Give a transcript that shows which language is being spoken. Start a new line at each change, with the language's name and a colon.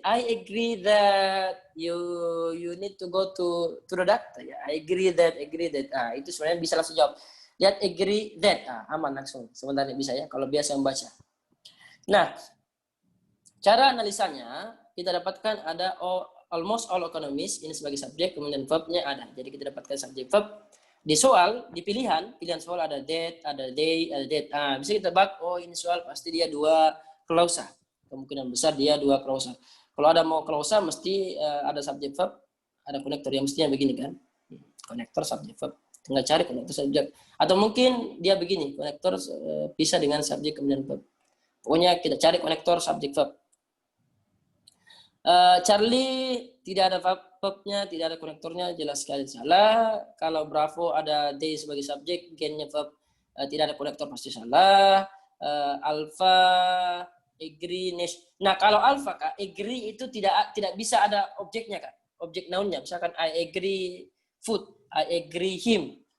English: I agree that you need to go to the doctor ya. I agree that.
Indonesian: Itu sebenarnya bisa langsung jawab. Lihat agree that. Aman langsung. Sebenarnya bisa ya kalau biasa membaca. Nah, Cara analisanya kita dapatkan ada
English: almost all economists
Indonesian: ini sebagai subjek, kemudian verbnya ada. Jadi kita dapatkan subjek verb. Di soal, di pilihan soal ada that, ada they, ada that. Bisa kita tebak, oh ini soal pasti dia 2 klausa. Kemungkinan besar dia 2 klausa. Kalau ada mau klausa mesti ada subjek verb, ada konektor yang mestinya begini kan. Konektor subjek verb. Tinggal cari konektor subjek. Atau mungkin dia begini, konektor pisah dengan subjek kemudian verb. Pokoknya kita cari konektor subjek verb. Charlie tidak ada verbnya, tidak ada konektornya, jelas sekali salah. Kalau Bravo ada they sebagai subjek, gennya verb, tidak ada konektor pasti salah. Alpha, agree, nah kalau alpha Kak, agree itu tidak bisa ada objeknya Kak, objek nounnya. Misalkan
English: I agree food, I agree him.